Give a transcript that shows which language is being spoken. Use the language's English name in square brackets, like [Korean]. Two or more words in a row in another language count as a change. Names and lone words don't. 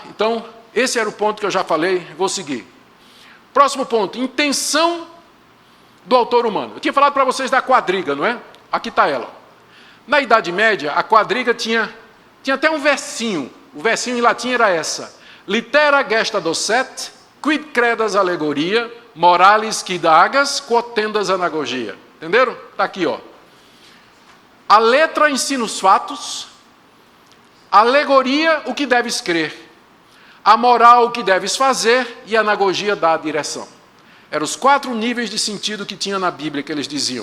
[Portuguese] Então, esse era o ponto que eu já falei, vou seguir. Próximo ponto, intenção do autor humano. Eu tinha falado para vocês da quadriga, não é? Aqui está ela. Na Idade Média, a quadriga tinha até um versinho. O versinho em latim era essa. [Latin] Litera gesta docet, quid credas alegoria, morales quid agas, quod tendas anagogia. [Portuguese] Entenderam? Está aqui, ó. A letra ensina os fatos, a alegoria o que deves crer, a moral o que deves fazer e a anagogia dá a direção. Eram os 4 níveis de sentido que tinha na Bíblia que eles diziam.